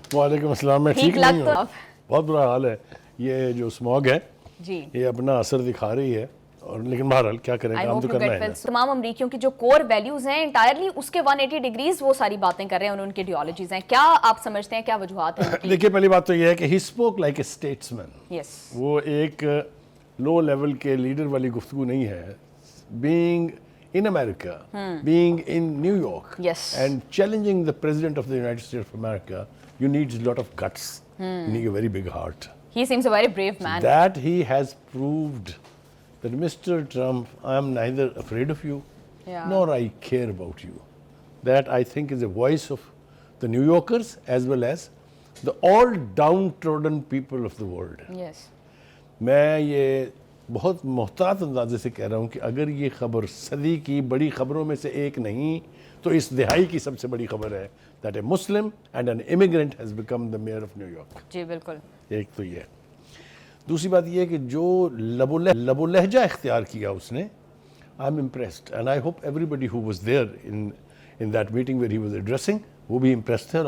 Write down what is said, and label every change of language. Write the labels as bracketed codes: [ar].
[hi] वालेकुम अस्सलाम, मैं ठीक नहीं हूँ, बहुत बुरा हाल है। ये जो स्मॉग है जी, ये अपना असर दिखा रही है, और लेकिन बहरहाल क्या करें, काम तो करना है। तमाम अमरीकियों की जो कोर वैल्यूज हैं इंटायरली उसके 180 डिग्रीज वो सारी बातें कर रहे हैं, उनकी आइडियोलॉजीज हैं। क्या आप समझते हैं, क्या वजूहात हैं? देखिए, पहली बात तो ये है कि [en] He spoke like a statesman. [hi] वो एक लो लेवल के लीडर वाली गुफ्तगू नहीं है। [en] Being in America, being in New York, and challenging the President of the United States of America, you need a lot of guts. You need a very big heart. He seems a very brave man. That he has proved that Mr. Trump, I am neither afraid of you, nor I care about you. That I think is a voice of the New Yorkers as well as the all downtrodden people of the world. Yes. [hi] मैं ये बहुत मोहतात अंदाजे से कह रहा हूँ कि अगर ये खबर सदी की बड़ी खबरों में से एक नहीं तो इस दिहाई की सबसे बड़ी खबर है [en] That a Muslim and an immigrant has become the mayor of New York. [hi] जी बिल्कुल। एक तो ये, दूसरी बात ये है कि जो लबो लहजा इख्तियार किया उसने, [en] I am impressed and I hope everybody who was there in that meeting where he was addressing [hi] वो भी इम्प्रेस थे।